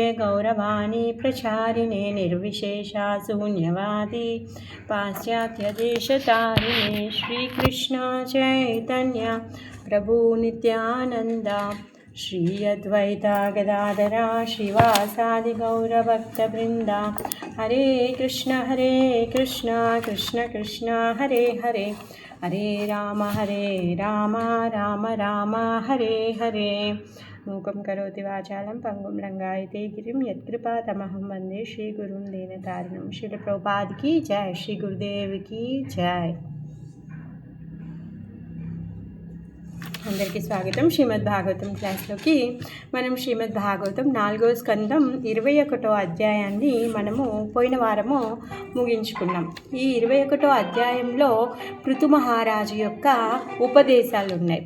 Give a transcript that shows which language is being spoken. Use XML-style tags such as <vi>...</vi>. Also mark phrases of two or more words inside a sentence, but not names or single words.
<sa>गौरवाणी प्रचारिणे निर्विशेषा शून्यवादी पाश्चात्यदेशतारिणे श्रीकृष्ण चैतन्य प्रभु नित्यानंद श्री अद्वैता गदाधरा श्रीवासादि गौरभक्तवृंदा हरे कृष्ण कृष्ण कृष्ण हरे हरे हरे राम राम राम हरे हरे मूकं करोति वाचालं पंगुं लंघयते गिरिं यत्कृपातमहं वन्दे श्रीगुरुं दीनतारिणं।</sa> <hi>श्रील प्रभुपाद की जय, श्री गुरुदेव की जय।</hi> <te>అందరికీ స్వాగతం శ్రీమద్ భాగవతం క్లాస్లోకి. మనం శ్రీమద్ భాగవతం 4వ స్కందం 21వ అధ్యాయాన్ని మనము పోయిన వారము ముగించుకున్నాం. ఈ 21వ అధ్యాయంలో పృథు మహారాజు యొక్క ఉపదేశాలు ఉన్నాయి.</te>